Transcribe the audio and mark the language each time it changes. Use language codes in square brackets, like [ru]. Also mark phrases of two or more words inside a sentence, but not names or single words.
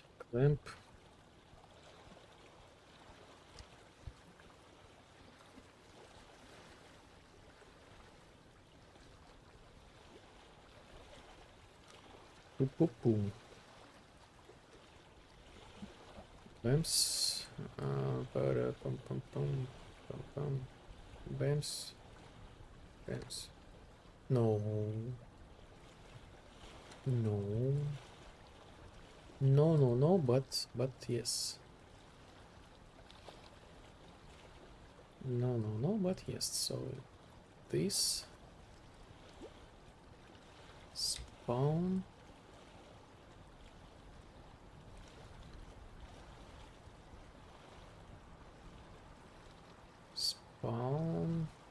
[en] Lamp. Boop, boop, boom. Lamps. Para pum pum pum pum pum. Bams. Bams. No. No. No, no, no, but yes. No, no, no, but yes. So this spawn. Spawn.